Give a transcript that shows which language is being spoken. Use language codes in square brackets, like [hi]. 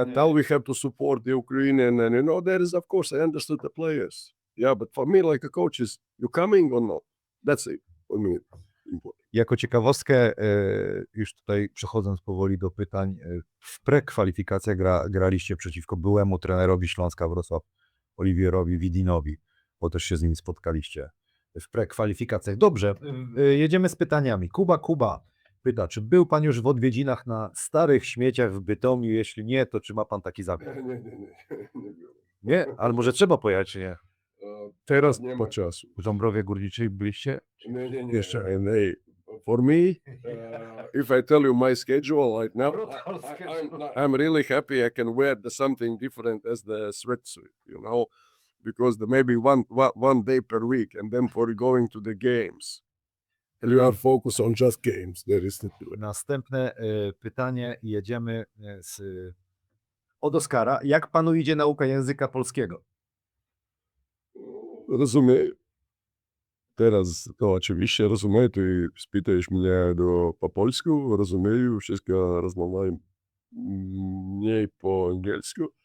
[en] and now we have to support the Ukrainian, and there is, of course, I understood the players. Yeah, but for me, like a coach, is you coming or not? That's it for me. Important. [pl] Jako ciekawostkę, już tutaj przechodząc powoli do pytań, w prekwalifikacjach graliście przeciwko byłemu trenerowi Śląska Wrocław, Oliwierowi Widinowi, bo też się z nim spotkaliście w prekwalifikacjach. Dobrze, jedziemy z pytaniami. Kuba pyta, czy był pan już w odwiedzinach na starych śmieciach w Bytomiu? Jeśli nie, to czy ma pan taki zamiar? Nie. Nie, ale może trzeba pojechać, czy nie? Teraz nie ma czasu. W Dąbrowie Górniczej byliście? Nie. [en] And hey, for me, if I tell you my schedule right now, I'm really happy I can wear something different as the sweatsuit, because maybe one day per week, and then for going to the games. And you are focused on just games. There is [pl] Następne pytanie, jedziemy od Oskara. Jak panu idzie nauka języka polskiego? Rozumiem. Teraz to oczywiście rozumiem, ty spytasz mnie po polsku, rozumiem, wszystko rozmawiam mniej po angielsku.